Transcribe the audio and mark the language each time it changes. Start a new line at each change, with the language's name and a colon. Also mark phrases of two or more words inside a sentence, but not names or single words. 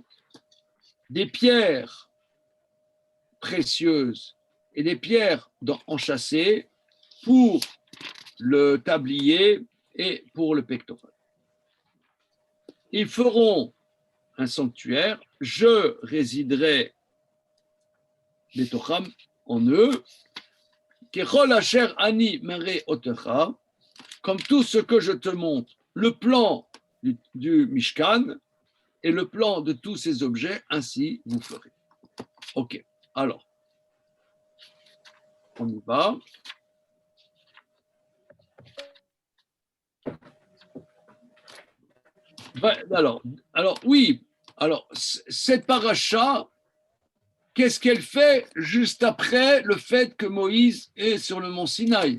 French: Des pierres précieuses et des pierres enchâssées pour le tablier et pour le pectoral. Ils feront un sanctuaire, je résiderai betocham en eux,
Hebrew: kechol asher ani mare otecha,
French: comme tout ce que je te montre, le plan du Mishkan et le plan de tous ces objets, ainsi vous ferez. Ok, alors, on y va. Alors oui, alors cette paracha, qu'est-ce qu'elle fait juste après le fait que Moïse est sur le mont Sinaï?